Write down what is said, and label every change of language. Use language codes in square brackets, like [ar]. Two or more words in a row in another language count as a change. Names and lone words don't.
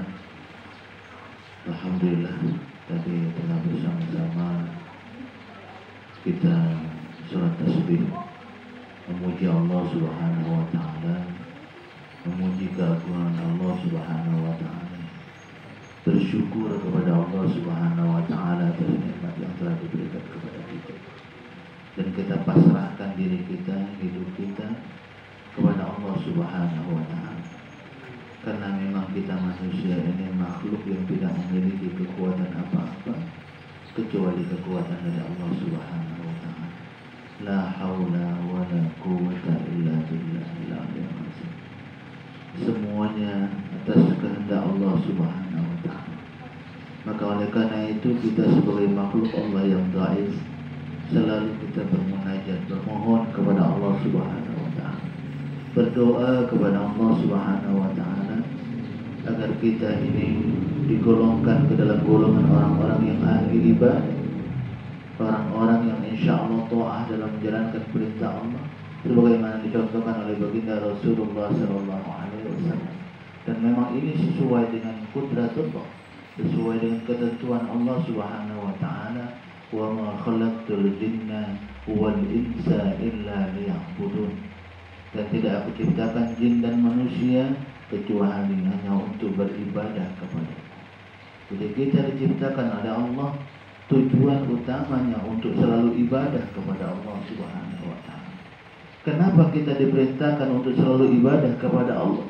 [id] Alhamdulillah tadi telah bersama-sama kita surat tasbih, memuji Allah [ar] سبحانه وتعالى, [id] memuji keagungan Allah [ar] سبحانه وتعالى, [id] bersyukur kepada Allah [ar] سبحانه وتعالى [id] atas nikmat yang telah diberikan kepada kita, dan kita pasrahkan diri kita, hidup kita kepada Allah [ar] سبحانه وتعالى. [id] Karena memang kita manusia ini makhluk yang tidak memiliki kekuatan apa-apa kecuali kekuatan dari Allah [ar] سبحانه وتعالى. لا حول ولا قوة إلا بالله العلي العظيم. [id] semuanya atas kehendak Allah [ar] سبحانه وتعالى. [id] Maka oleh karena itu kita sebagai makhluk Allah yang dhaif selalu kita bermunajat, bermohon kepada Allah [ar] سبحانه وتعالى, [id] berdoa kepada Allah [ar] سبحانه وتعالى [id] agar kita ini digolongkan ke dalam golongan orang-orang yang ahli ibadah, orang-orang yang [ar] إن شاء الله [id] taat dalam menjalankan perintah Allah sebagaimana dicontohkan oleh baginda Rasulullah SAW. Dan memang ini sesuai dengan qudratullah, sesuai dengan ketentuan Allah [ar] سبحانه وتعالى, وما خلقت الجن والإنس إلا ليعبدون. [id] Dan tidak aku ciptakan jin dan manusia kecuali hanya untuk beribadah kepada. Jadi kita diciptakan oleh Allah, tujuan utamanya untuk selalu ibadah kepada Allah [ar] سبحانه وتعالى. [id] Kenapa kita diperintahkan untuk selalu ibadah kepada Allah?